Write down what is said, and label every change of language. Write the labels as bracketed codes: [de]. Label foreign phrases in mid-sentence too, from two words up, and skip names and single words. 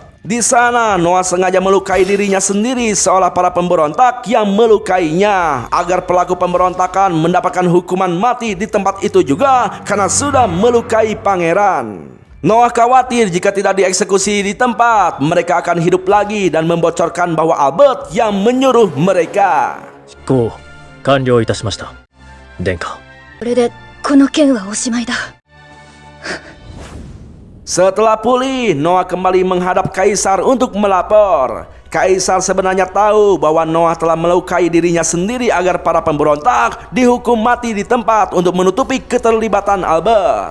[id] Di sana, Noah sengaja melukai dirinya sendiri seolah para pemberontak yang melukainya agar pelaku pemberontakan mendapatkan hukuman mati di tempat itu juga karena sudah melukai pangeran. Noah khawatir jika tidak dieksekusi di tempat, mereka akan hidup lagi dan membocorkan bahwa Albert yang menyuruh mereka. [ja] 執行完了いたしました。殿下。これでこの件はおしまいだ。 [id] Setelah pulih, Noah kembali menghadap kaisar untuk melapor. Kaisar sebenarnya tahu bahwa Noah telah melukai dirinya sendiri agar para pemberontak dihukum mati di tempat untuk menutupi keterlibatan Albert.